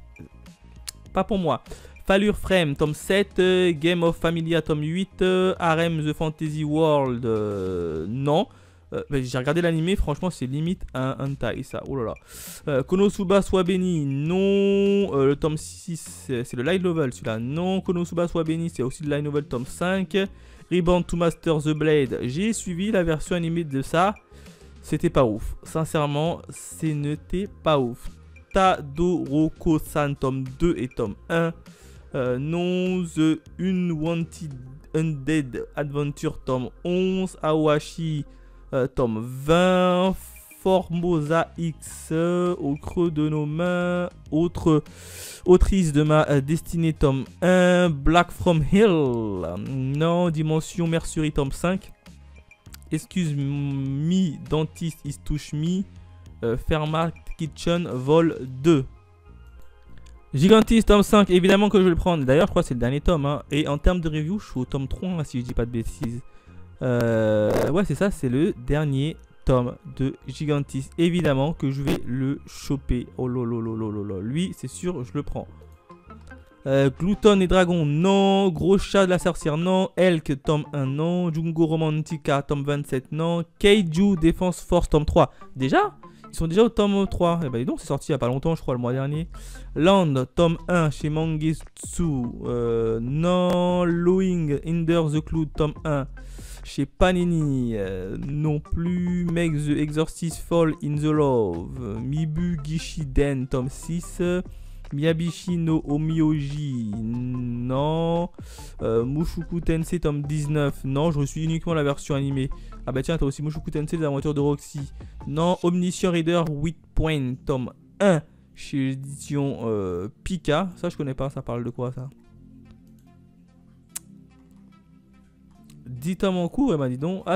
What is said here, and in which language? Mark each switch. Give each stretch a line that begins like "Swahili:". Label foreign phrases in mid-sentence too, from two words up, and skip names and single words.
French: Pas pour moi. Fallure Frame, tome 7, Game of Familia, tome 8, Harem The Fantasy World, non. J'ai regardé l'animé, franchement c'est limite un hentai ça, oh là là. Konosuba soit béni, non. Le tome 6 c'est le
English: light novel
French: celui-là, non. Konosuba soit béni, c'est aussi le
English: light novel
French: tome 5. Reborn to Master the Blade, j'ai suivi la version animée de ça. C'était pas ouf, sincèrement c'était pas ouf. Tadoroko-san tome 2 et tome 1. Non. The Unwanted Undead Adventure tome 11. Awashi tome 20, Formosa X, au creux de nos mains, autrice de ma destinée tome 1, Black from Hill, non. Dimension Mercury tome 5, Excuse me, Dentist is touch me, Fermat Kitchen vol 2. Gigantis tome 5, évidemment que je vais le prendre, d'ailleurs je crois que c'est le dernier tome, hein. Et en termes de review je suis au tome 3 hein, si je dis pas de bêtises. Ouais c'est ça, c'est le dernier tome de Gigantis. Évidemment que je vais le choper. Oh lolololololo. Lui c'est sûr je le prends. Glouton et Dragon, non. Gros chat de la sorcière, non. Elk tome 1, non. Jungo Romantica tome 27, non. Keiju Défense Force tome 3. Déjà? Ils sont déjà au tome 3. Et bah dis donc c'est sorti il y a pas longtemps je crois le mois dernier. Land tome 1 chez Mangetsu, non. Lowing Hinder the Cloud tome 1 chez Panini, non plus. Make the Exorcist Fall in the Love, Mibu Gishiden tome 6, Miyabishi no Omyoji, non. Mushoku Tensei tome 19, non, je reçus uniquement la version animée. Ah bah tiens, t'as aussi Mushoku Tensei des aventures de Roxy, non. Omniscient Reader 8 Point tome 1 chez l'édition Pika, ça je connais pas, ça parle de quoi ça? 10 tomes en cours, et ben dis donc.